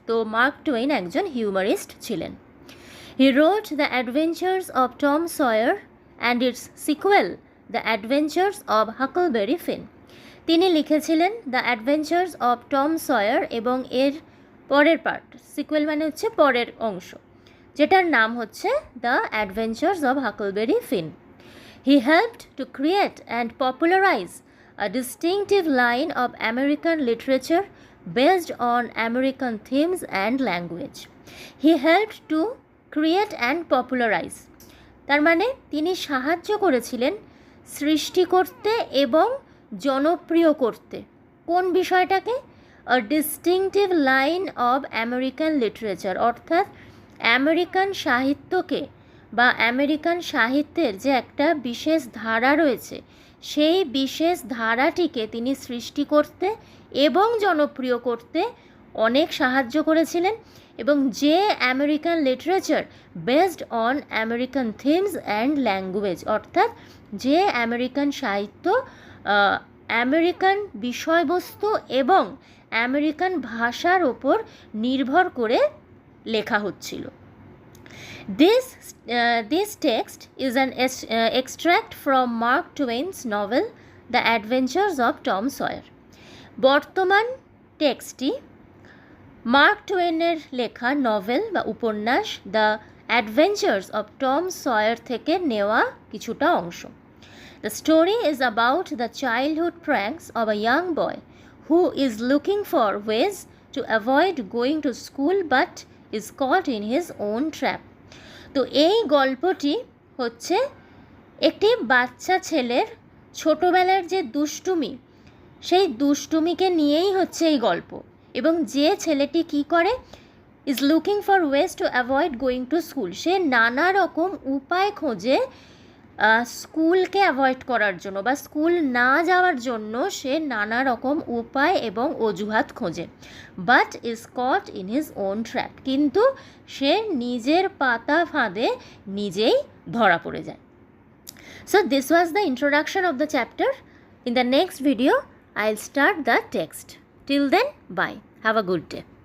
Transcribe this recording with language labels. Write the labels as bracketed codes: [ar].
[bn] তো mark two one একজন হিউমারিস্ট ছিলেন। [en] He wrote the adventures of Tom Sawyer and its sequel the adventures of Huckleberry Finn. [bn] তিনি লিখেছিলেন the adventures of Tom swear এবং এর পরের পার্ট, সিকুয়েল মানে হচ্ছে পরের অংশ, যেটার নাম হচ্ছে the adventures of Huckleberry fin. [en] he helped [bn] to create [en] And popularize a distinctive line of American literature based on American themes and language. He helped to create and popularize, [bn] তার মানে তিনি সাহায্য করেছিলেন সৃষ্টি করতে এবং জনপ্রিয় করতে কোন বিষয়টাকে? [en] a distinctive line of American literature, [bn] অর্থাৎ আমেরিকান সাহিত্যকে বা আমেরিকান সাহিত্যের যে একটা বিশেষ ধারা রয়েছে সেই বিশেষ ধারাটিকে তিনি সৃষ্টি করতে এবং জনপ্রিয় করতে অনেক সাহায্য করেছিলেন। এবং যে American literature [en] based on American themes and language, [bn] অর্থাৎ যে আমেরিকান সাহিত্য আমেরিকান বিষয়বস্তু এবং আমেরিকান ভাষার ওপর নির্ভর করে লেখা হচ্ছিল। [en] This text is an extract from Mark Twain's novel The Adventures of Tom Sawyer. [bn] বর্তমান টেক্সটটি মার্ক টোয়েনের লেখা নভেল বা উপন্যাস the adventures of Tom swear থেকে নেওয়া কিছুটা অংশ। [en] The story is about the childhood pranks of a young boy who is looking for ways to avoid going to school but is caught in his own trap. [bn] তো এই গল্পটি হচ্ছে একটি বাচ্চা ছেলের ছোটোবেলার যে দুষ্টুমি, সেই দুষ্টুমিকে নিয়েই হচ্ছে এই গল্প। এবং যে ছেলেটি কি করে, [en] is looking for ways to avoid going to school, [bn] সে নানা রকম উপায় খোঁজে স্কুলকে অ্যাভয়েড করার জন্য বা স্কুল না যাওয়ার জন্য সে নানা রকম উপায় এবং অজুহাত খোঁজে। [en] but is caught in his own trap, [bn] কিন্তু সে নিজের পাতা ফাঁদে নিজেই ধরা পড়ে যায়। [en] So this was the introduction of the chapter. In the next video, I'll start the text. Till then, bye. Have a good day.